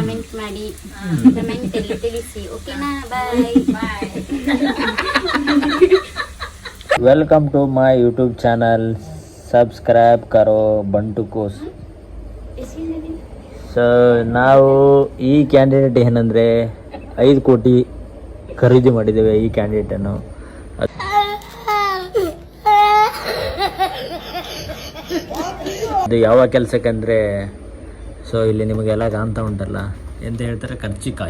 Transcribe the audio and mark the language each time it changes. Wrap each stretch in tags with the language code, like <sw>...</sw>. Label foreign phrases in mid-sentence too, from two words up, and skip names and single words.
<kn>ಕಮೆಂಟ್ ಮಾಡಿ, ಕಮೆಂಟ್ ಅಲ್ಲಿ ತಿಳಿಸಿ. ಓಕೆನಾ?</kn> <en>bye bye. Welcome to my YouTube channel.</en> <hi>सब्सक्राइब करो बंटू कोस.</hi> <kn>ಸೊ ನಾವು ಈ ಕ್ಯಾಂಡಿಡೇಟ್ ಏನಂದರೆ 5 ಕೋಟಿ ಖರೀದಿ ಮಾಡಿದ್ದೇವೆ ಈ ಕ್ಯಾಂಡಿಡೇಟನ್ನು. ಅದು ಯಾವ ಕೆಲಸಕ್ಕೆ ಅಂದರೆ, ಸೊ ಇಲ್ಲಿ ನಿಮಗೆಲ್ಲ ಕಾಣ್ತಾ ಉಂಟಲ್ಲ ಎಂತ ಹೇಳ್ತಾರೆ, ಕರ್ಚಿಕಾಯಿ.</kn>